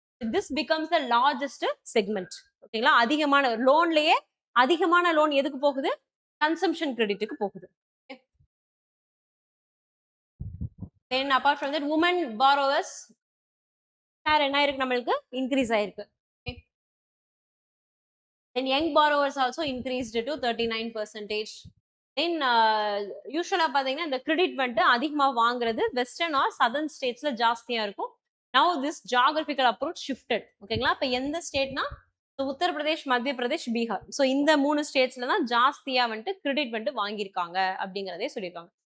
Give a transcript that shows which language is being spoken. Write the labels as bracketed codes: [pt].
[en] This becomes the largest segment. [ta] ஓகேங்களா? அதிகமான லோன்லயே அதிகமான லோன் எதுக்கு போகுது? கன்சம்ஷன் கிரெடிட்டுக்கு போகுது. [en] then apart from that women borrowers share [ta] என்ன ஆயிருக்கு நம்மளுக்கு இன்க்ரீஸ் ஆயிருக்கு. [en] Then young borrowers also increased to 39%. [ta] Then யூஸ்வலா பாத்தீங்கன்னா இந்த கிரெடிட் வந்துட்டு அதிகமா வாங்குறது வெஸ்டர்ன் ஆர் சதர்ன் ஸ்டேட்ஸ்ல ஜாஸ்தியா இருக்கும். [en] Now this geographical approach shifted. [ta] ஓகேங்களா? இப்ப எந்த ஸ்டேட்னா உத்தரப்பிரதேஷ், மத்திய பிரதேஷ், பீகார். ஸோ இந்த 3 ஸ்டேட்ஸ்ல தான் ஜாஸ்தியா வந்துட்டு கிரெடிட் வந்துட்டு வாங்கியிருக்காங்க அப்படிங்கிறதே சொல்லியிருக்காங்க.